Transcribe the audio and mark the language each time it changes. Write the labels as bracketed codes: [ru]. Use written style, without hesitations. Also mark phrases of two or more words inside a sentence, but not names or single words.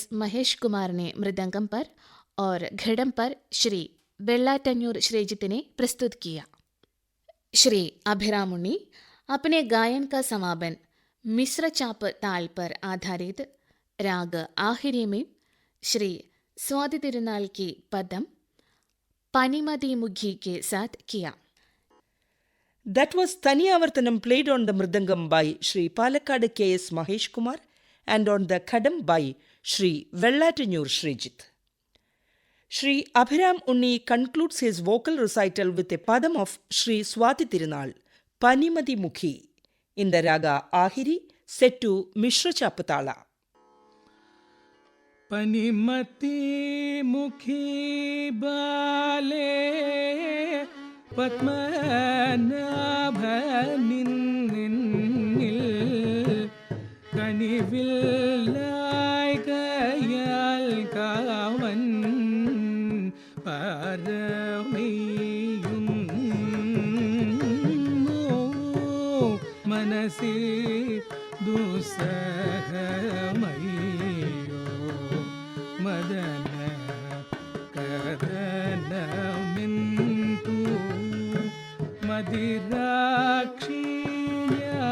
[hi] महेश कुमार ने मृदंगम पर और घड़म पर श्री वेल्लाटन्यूर श्रीजित ने प्रस्तुत किया। श्री अभिराम उन्नी अपने गायन का समापन मिश्र चाप ताल पर आधारित राग आहिरी में श्री स्वाति तिरुनाल की पदम पनिमति मुखी के साथ किया। [en] That was Thaniyavarthanam played on the Mridangam by Sri Palakkad K.S. Mahesh Kumar and on the Kadam by Sri Vellatanyur Srijit. Sri Abhiram Unni concludes his vocal recital with a padam of Sri Swati Tirunal, Panimati Mukhi, in the raga Ahiri set to Mishra Chapatala. [ml] पनिमति मुखी बाले പത്മനാഭനിന്നിൽ കനിവില്ലായി കയാൽ കാവൻ പരമയുന്നു മനസ്സി ദുസ്സഹമയ്യോ മദന കദനമിന്തു മദിരാക്ഷിയ